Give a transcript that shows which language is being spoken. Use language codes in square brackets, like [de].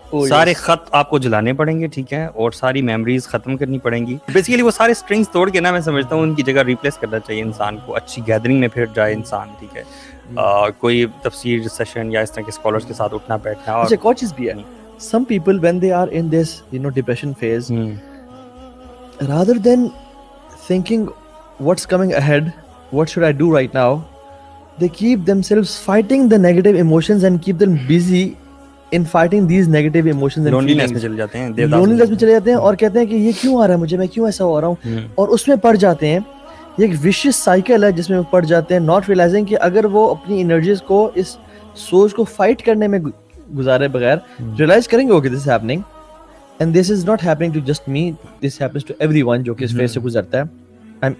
[ur] سارے خط آپ کو جلانے پڑیں گے, ٹھیک ہے, اور ساری میموریز ختم کرنی پڑیں گی. بیسیکلی وہ سارے اسٹرنگس توڑ کے نا, میں سمجھتا ہوں ان کی جگہ ریپلیس کرنا چاہیے انسان کو. اچھی گیدرنگ میں پھر جائے انسان, ٹھیک ہے, کوئی تفسیر سیشن یا اس طرح کے اسکالرس کے ساتھ اٹھنا بیٹھنا. اور [en] ایک اور چیز بھی ہے, some people when they are in this depression phase, rather than thinking what's coming ahead, what should I do right now, they keep themselves fighting the negative emotions and keep them busy in fighting these negative emotions and [ur] لونلیनेس میں چلے جاتے ہیں, لونلیनेس میں چلے جاتے ہیں, اور کہتے ہیں کہ یہ کیوں آ رہا ہے مجھے, میں کیوں ایسا ہو رہا ہوں, اور اس میں پڑ جاتے ہیں. یہ ایک ویشیس سائیکل ہے جس میں وہ پڑ جاتے ہیں, [en] not realising [ur] کہ اگر وہ اپنی انرجیز کو اس سوچ کو فائٹ کرنے میں گزارے بغیر ریئلائز کریں گے کہ [en] this is happening, and this is not happening to just me, this happens to everyone [ur] جو کہ اس فیز سے گزرتا ہے.